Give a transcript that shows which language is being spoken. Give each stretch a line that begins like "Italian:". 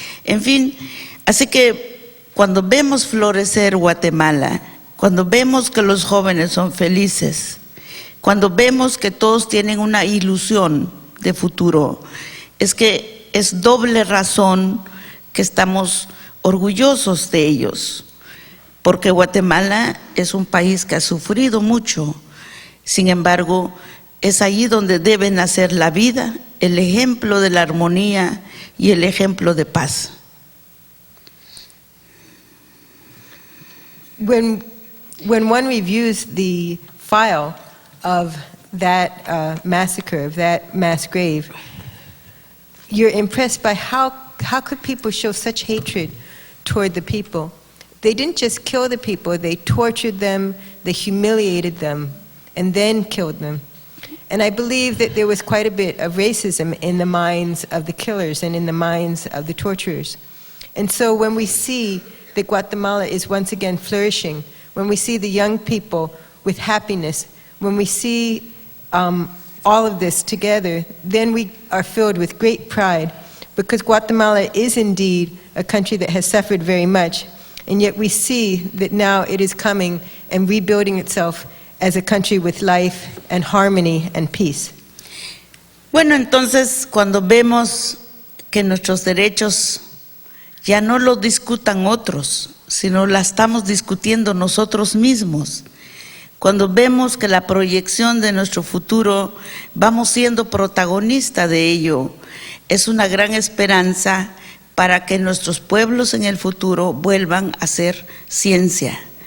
Spanish: En fin, así que cuando vemos florecer Guatemala, cuando vemos que los jóvenes son felices, cuando vemos que todos tienen una ilusión de futuro, es que es doble razón que estamos orgullosos de ellos, porque Guatemala es un país que ha sufrido mucho. Sin embargo, es allí donde debe nacer la vida, el ejemplo de la armonía y el ejemplo de paz.
English: When one reviews the file of that massacre, of that mass grave, you're impressed by how could people show such hatred toward the people. They didn't just kill the people, they tortured them, they humiliated them, and then killed them. And I believe that there was quite a bit of racism in the minds of the killers and in the minds of the torturers. And so when we see that Guatemala is once again flourishing, when we see the young people with happiness, when we see all of this together, then we are filled with great pride, because Guatemala is indeed a country that has suffered very much, and yet we see that now it is coming and rebuilding itself as a country with life and harmony and peace.
Spanish: Bueno, entonces cuando vemos que nuestros derechos ya no los discutan otros, sino la estamos discutiendo nosotros mismos, cuando vemos que la proyección de nuestro futuro vamos siendo protagonista de ello, es una gran esperanza para que nuestros pueblos en el futuro vuelvan a ser ciencia.